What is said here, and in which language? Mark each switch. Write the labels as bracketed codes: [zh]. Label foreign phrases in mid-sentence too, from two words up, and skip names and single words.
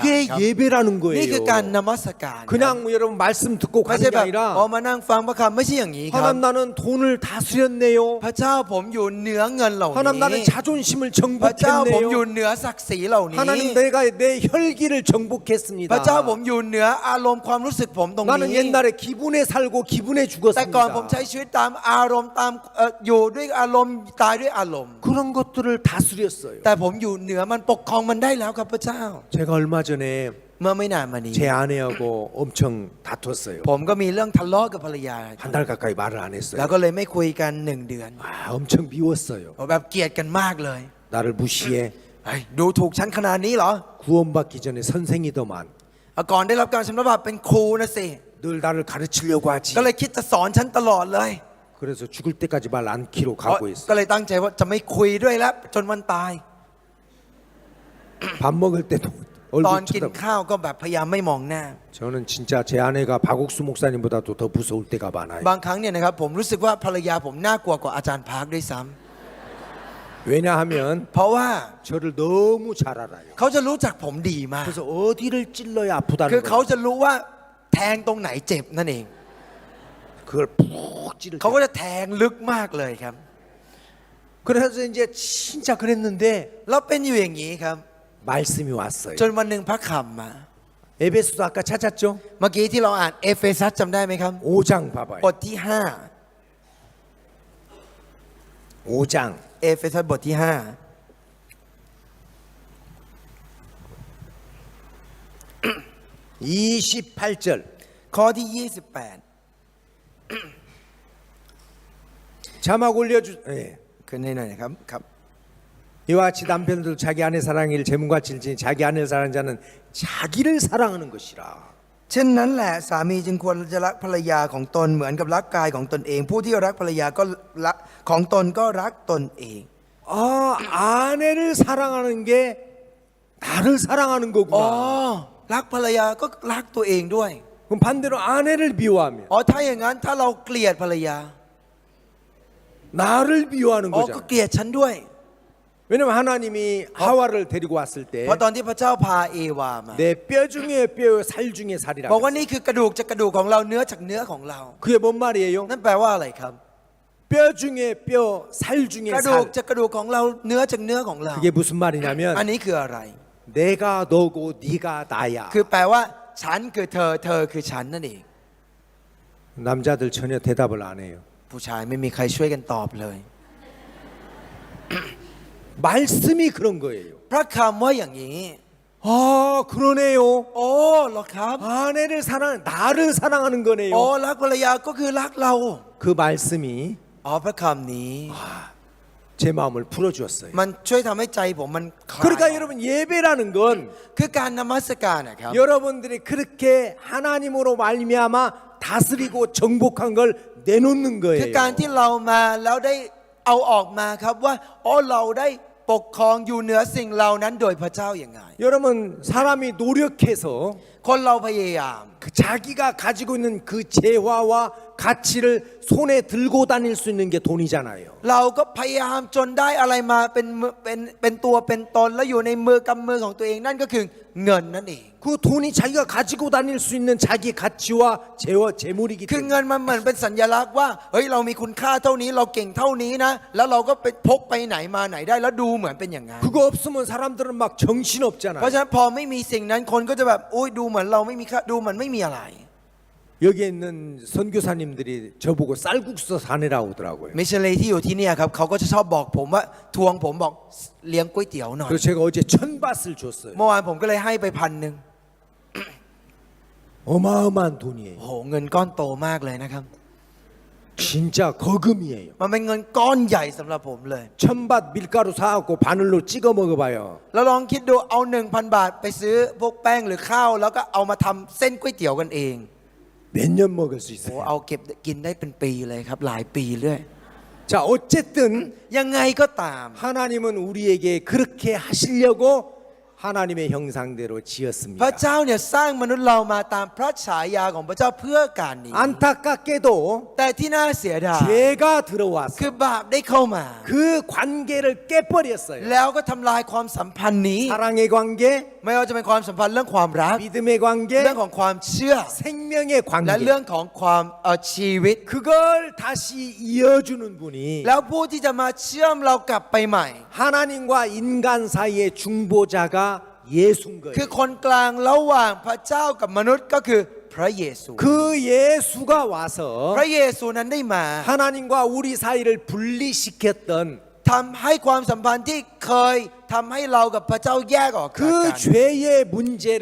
[ko] 그게 [th] ครับ [ko] 예배라는 [th] นี่คือการ [ko] 거예요. [th] นมัสการครับ [ko] 그냥 뭐 여러분 말씀 듣고 [th] ไม่ [ko] 가는 [th] ใช่ [ko] 게 [th] แบบ [ko] 아니라 [th] มานั่งฟังพระคำไม่ใช่อย่างนี้ครับ [ko] 하나님 나는 돈을 다스렸네요. [th] พระเจ้าผมอยู่เหนือเงินเหล่า [ko] 하나님 [th] นี้ [ko] 나는 자존심을 [th] พระเจ้าผมอยู่ [ko] 정복했네요. [th] เหนือศักดิ์ศรีเหล่านี้ [ko] 하나님 내가 내 혈기를 정복했습니다. [th] พระเจ้าผมอยู่เหนืออารมณ์ความรู้สึกผมตรง [ko] 나는 [th] นี้ [ko] 옛날에 기분에 살고 기분에 [th] แต่ก่อนผม [ko] 죽었습니다. [th] ใช้ชีวิตตามอารมณ์ตามอยู่ด้วยอารมณ์ตายด้วยอารมณ์ [ko] 그런 것들을 다스렸어요. [th] แต่ผมอยู่เหนือมันปกครองมันได้แล้วครับพระเจ้า [ko] 제가 얼마 전에 [th] เมื่อไม่นานมานี้ [ko] 제 아내하고 엄청 다퉜어요. [th] ผมก็มีเรื่องทะเลาะกับภรรยา [ko] 한 달 가까이 말을 안 [th] แล้ว [ko] 했어요. [th] ก็เลยไม่คุยกัน1 เดือน [ko] 엄청 미웠어요. [th] แบบเกลียดกันมากเลย [ko] 나를 무시해. [th] เฮ้ยดูถูกฉันขนาดนี้เหรอ [ko] 구원받기 전에 선생이더만. [th] ก่อนได้รับการชำระบาปเป็นครูนะสิ [ko] 늘 나를 가르치려고 하지. [th] ก็เลยคิดจะสอนฉันตลอดเลย [ko] 그래서 죽을 때까지 말 않기로 [th] ก็ [ko] 각오했어요. [th] เลยตั้งใจว่าจะไม่คุยด้วยแล้วจนวันตาย [ko] 밥 먹을 때도 [th] ตอน [ko] 얼굴 [th] กิน [ko] 쳐다보고. [th] ข้าวก็แบบพยายามไม่มองหน้า [ko] 저는 진짜 제 아내가 박옥수 목사님보다도 더 무서울 때가 많아요. [th] บางครั้งเนี่ยนะครับผมรู้สึกว่าภรรยาผมน่ากลัวกว่าอาจารย์พาร์คด้วยซ้ [ko] 왜냐하면 [th] ำเพราะว่า [ko] 저를 너무 잘 알아요. [th] เขาจะรู้จักผมดีมาก [ko] 그래서 어디를 찔러야 [th] คือ [ko] 아프다는 [th] เขา [ko] 거예요. [th] จะรู้ว่าแทงตรงไหนเจ็บนั่นเอง [ko] 그걸 푹 찌를 [th] เขาก็ [ko] 때. [th] จะแทงลึกมากเลยครับ [ko] 그래서 이제 진짜 그랬는데 [th] แล้วเป็นอยู่อย่างนี้ครับ [ko] 말씀이 왔어요. [th] จนวันหนึ่งพระคำมา [ko] 에베소도 아까 찾았죠? [th] เมื่อกี้ที่เราอ่านเอเฟซัสจำได้ไหมครับ [ko] 5장 봐봐요. [th] บทที่ [ko] 5장 [th] 5 เอเฟซัสบทที่ [ko] 28절 [th] 5 ข้อที่ [ko] 자막 올려주. 예. [th] 28 ขึ้นให้หน่อยนะครับครับ [ko] 이와 같이 남편들 자기 아내 사랑일 재물과 질지 자기 아내를 사랑하는 자는 자기를 사랑하는 것이라. [th] เช่นนั้นแหละสามีจึงควรจะรักภรรยาของตนเหมือนกับรักกายของตนเอง ผู้ที่รักภรรยาก็รักของตนก็รักตนเอง [ko] 아, 아내를 사랑하는 게 나를 사랑하는 [th] อ๋อ [ko] 거구나. [th] รักภรรยาก็รักตัวเองด้วย [ko] 그럼 반대로 아내를 미워하면 [th] อ๋อถ้าอย่างนั้นถ้าเราเกลียดภรรยา [ko] 나를 미워하는 [th] อ๋อก็ [ko] 거잖아. [th] เกลียดฉันด้วย [ko] 왜냐면 하나님이 하와를 데리고 왔을 때 [th] เพราะตอนที่พระเจ้าพาเอวามา [ko] 내 뼈 중에 뼈, 살 중에 살이라. [th] บอกว่านี่คือกระดูกจากกระดูกของเราเนื้อจากเนื้อของเรา [ko] 그게 뭔 말이에요? [th] นั่นแปลว่าอะไรครับ [ko] 뼈 중에 뼈, 살 중에 [th] กระดูก [ko] 살. [th] จากกระดูกของเราเนื้อจากเนื้อของเรา [ko] 그게 무슨 [th] อัน [ko] 말이냐면 [th] นี้คืออะไร [ko] 내가 너고 네가 나야. [th] คือแปลว่าฉันคือเธอเธอคือฉันนั่นเอง [ko] 남자들 전혀 대답을 안 해요. [th] ผู้ชายไม่มีใครช่วยกันตอบเลย [ko] 말씀이 그런 거예요. [th] พระคำว่าอย่างนี้ [ko] 아, 그러네요. [th] โอ้เหรอครับ [ko] 아내를 사랑, 나를 사랑하는 [th] โอ้ [ko] 거네요. [th] รักภรรยาก็คือรักเรา [ko] 그 말씀이 [th] อ๋อพระคำนี้ [ko] 제 마음을 풀어주었어요. [th] มันช่วยทำให้ใจผมมันคลาย [ko] 그러니까 여러분 예배라는 건 [th] คือการนมัสการนะครับ [ko] 여러분들이 그렇게 하나님으로 말미암아 다스리고 정복한 걸 내놓는 [th] คือ [ko] 거예요. [th] การที่เรามาแล้วได้เอาออกมาครับว่าอ๋อเราได้ปกครองอยู่เหนือสิ่งเหล่านั้นโดยพระเจ้าอย่างไง [ko] 여러분 사람이 노력해서 [th] คนเราพยายาม [ko] 그 자기가 가지고 있는 그 재화와 가치를 손에 들고 다닐 수 있는 게 돈이잖아요. [th] เราก็พยายามจนได้อะไรมาเป็นตัวเป็นตนแล้วอยู่ในมือกำมือของตัวเองนั่นก็คือเงินนั่นเอง [ko] 그 돈이 자기가 가지고 다닐 수 있는 자기 가치와 재물이기 [th] คือ [ko] 때문에 [th] เงินมันเหมือนเป็นสัญลักษณ์ว่าเฮ้ยเรามีคุณค่าเท่านี้เราเก่งเท่านี้นะแล้วเราก็ไปพกไปไหนมาไหนได้แล้วดูเหมือนเป็นอย่างนั้น [ko] 그거 없으면 사람들은 막 정신 [th] เพราะ [ko] 없잖아요. [th] ฉะนั้นพอไม่มีสิ่งนั้นคนก็จะแบบโอ้ยดูเหมือนเราไม่มีค่าดูเหมือนไม่มีอะไร [ko] 여기에 있는 선교사님들이 저보고 쌀국수 사내라고 하더라고요. [th] มิชชันนารีที่อยู่ที่เนี่ยครับเขาก็จะชอบบอกผมว่าทวงผมบอกเลี้ยงก๋วยเตี๋ยวหน่อย [ko] 그래서 제가 어제 1,000밭을 줬어요. [th] เมื่อวานผมก็เลยให้ไป1,000 [ko] 어마어마한 돈이에요. [th] โอ้โหเงินก้อนโตมากเลยนะครับ [ko] 진짜 거금이에요. [th] มันเป็นเงินก้อนใหญ่สำหรับผมเลย [ko] 1,000밭 밀가루 사갖고 바늘로 찍어 먹어봐요. [th] แล้วลองคิดดูเอา 1,000 บาทไปซื้อพวกแป้งหรือข้าวแล้วก็เอามาทำเส้นก๋วยเตี๋ยวกันเอง [ko] 몇 년 먹을 수 [th] โอ้ [ko] 있어요. [th] เอาเก็บกินได้เป็นปีเลยครับหลายปีเรื่อย [ko] 자, 어쨌든 [th] ยังไงก็ตาม [ko] 하나님은 우리에게 그렇게 하시려고 하나님의 형상대로 [th] พระ [ko] 지었습니다. [th] เจ้าเนี่ยสร้างมนุษย์เรามาตามพระฉายาของพระเจ้าเพื่อการนี้ [ko] 안타깝게도 [th] แต่ที่น่าเสียดาย [ko] 죄가 들어와서 [th] คือบาปได้เข้ามา [ko] 그 관계를 깨버렸어요. [th] แล้วก็ทำลายความสัมพันธ์นี้ [ko] 사랑의 관계, [th] ไม่ว่าจะเป็นความสัมพันธ์เรื่องความรัก [ko] 믿음의 관계, [th] เรื่องของความเชื่อ [ko] 생명의 [th] และ [ko] 관계. [th] เรื่องของความชีวิต [ko] 그걸 다시 이어주는 분이 [th] แล้วผู้ที่จะมาเชื่อมเรากลับไปใหม่ [ko] 하나님과 인간 사이의 중보자가 예수인 [th] คือ [ko] 거예요. [th] คนกลางระหว่างพระเจ้ากับมนุษย์ก็คือพระเยซู [ko] 그 예수가 와서 [th] พระเยซูนั้นได้มา [ko] 하나님과 우리 사이를 분리시켰던 [th] ทำให้ความสัมพันธ์ที่เคยทำให้เรากับพระเจ้าแยกออกจาก [ko] 그 [th] กัน [ko] 죄의 문제를